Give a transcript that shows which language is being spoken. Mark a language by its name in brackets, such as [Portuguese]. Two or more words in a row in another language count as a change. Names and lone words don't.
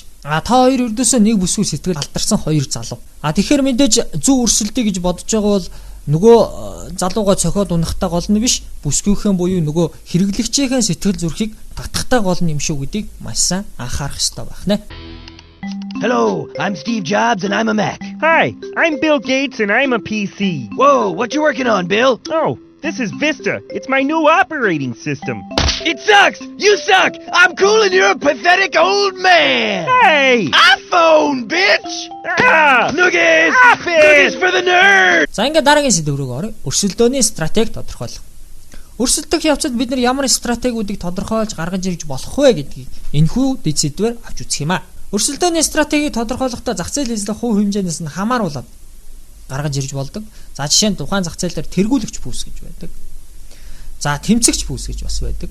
[Mongolian] Та хоёр өрдөөсөө нэг бүсгүй сэтгэл алдарсан хоёр залуу. Тэгэхээр мэдээж зөв өрсөлдөе гэж бодож байгаа бол нөгөө залууга цохиод унахтай гол нь биш, бүсгүйхэн буюу нөгөө хэрэглэгчийн сэтгэл зүрхийг татахтай гол нь юм шүү гэдгийг маш сайн анхаарах ёстой байна. [English] Hello, I'm Steve Jobs and I'm a Mac. Hi, I'm Bill Gates and I'm a PC. Whoa, what you working on, Bill? Oh, this is Vista. It's my new operating system. It sucks! You suck! I'm cool and you're a pathetic old man! Hey! iPhone, bitch! Ah! Noogies! Stop it! Noogies for the nerds! [Mongolian] За ингээд дараагийн сэдв рүү оръё. Өрсөлдөөний стратеги тодорхойлох. Өрсөлдөх явцад бид нар ямар стратегиудыг тодорхойлж гаргаж ирж болох вэ гэдгийг энэхүү дэд сэдвээр авч үзэх юм аа. Өрсөлдөөний стратегийг тодорхойлохдоо зах зээл эзлэх хувь хэмжээнээс нь хамааруулаад гаргаж ирж болдог. За жишээ нь тухайн зах зээл дээр тэргүүлэгч пүүс гэж байдаг. За тэмцэгч пүүс гэж бас байдаг.